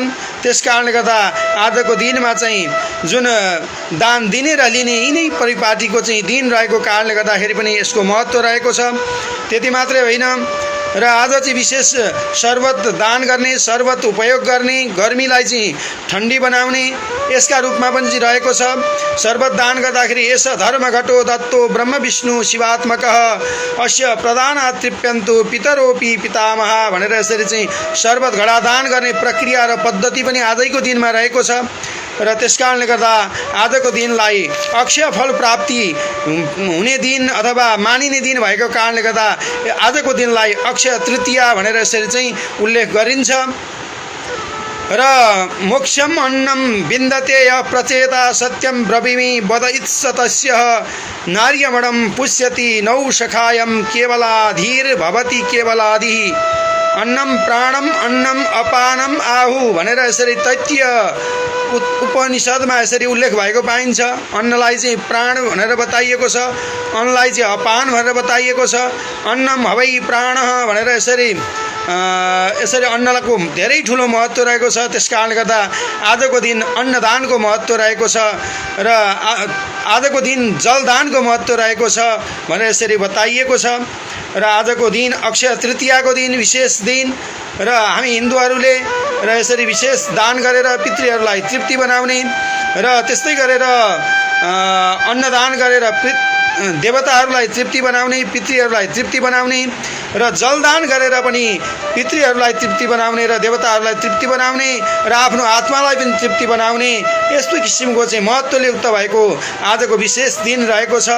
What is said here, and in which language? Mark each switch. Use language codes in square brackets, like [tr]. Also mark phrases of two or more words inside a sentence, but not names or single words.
[ne] त्यस कारणले गर्दा आजको दिनमा चाहिँ जुन दान दिने र लिने यिनै परिपाटीको चाहिँ दिन रहेको कारणले गर्दाखेरि पनि यसको महत्त्व रहेको छ। त्यति मात्रै होइन र आज चाहिँ विशेष शर्बत दान गर्ने, शर्बत उपयोग गर्ने, गर्मीलाई चाहिँ ठन्डी बनाउने यसका रूपमा पनि चाहिँ रहेको छ। शर्बत दान गर्दाखेरि [sa] यस धर्मघटो दत्तो ब्रह्म विष्णु शिवात्मकः अस्य प्रदानात् तृप्यन्तु पितरोपि पितामह [ne] भनेर यसरी चाहिँ शर्बत घडा दान गर्ने प्रक्रिया र पद्धति पनि आजैको दिनमा रहेको छ। र त्यसकारणले गर्दा आजको दिनलाई अक्षय फल प्राप्ति हुने दिन अथवा मानिने दिन भएको कारणले गर्दा आजको दिनलाई अक्षय तृतीया भनेर यसरी चाहिँ उल्लेख गरिन्छ। [sa] र मोक्षम अन्नम विन्दते य प्रचेता सत्यम ब्रवीमि वद इत्सतस्य नार्यमणम पुष्यति नौ सखायम केवलाधीर भवति केवलाधिः अन्नम प्राणम अन्नम अपानम आहु [ne] भनेर यसरी तैत्तिय उपनिषदमा यसरी उल्लेख भएको पाइन्छ। अन्नलाई चाहिँ प्राण भनेर बताइएको छ, अन्नलाई चाहिँ अपान भनेर बताइएको छ। [sa] अन्नम हवै प्राणः [ne] भनेर यसरी अन्नको धेरै ठुलो महत्त्व रहेको छ। त्यसकारणले गर्दा आजको दिन अन्नदानको महत्त्व रहेको छ र आजको दिन जलदानको महत्त्व रहेको छ भनेर यसरी बताइएको छ। र आजको दिन अक्षय तृतीयाको दिन विशेष दिन र हामी हिन्दूहरूले र यसरी विशेष दान गरेर पितृहरूलाई तृप्ति बनाउने र त्यस्तै गरेर अन्नदान गरेर देवताहरूलाई तृप्ति बनाउने, पितृहरूलाई तृप्ति बनाउने र जलदान गरेर पनि पितृहरूलाई तृप्ति बनाउने र देवताहरूलाई तृप्ति बनाउने र आफ्नो आत्मालाई पनि तृप्ति बनाउने यस्तो किसिमको चाहिँ महत्त्वले युक्त भएको आजको विशेष दिन रहेको छ।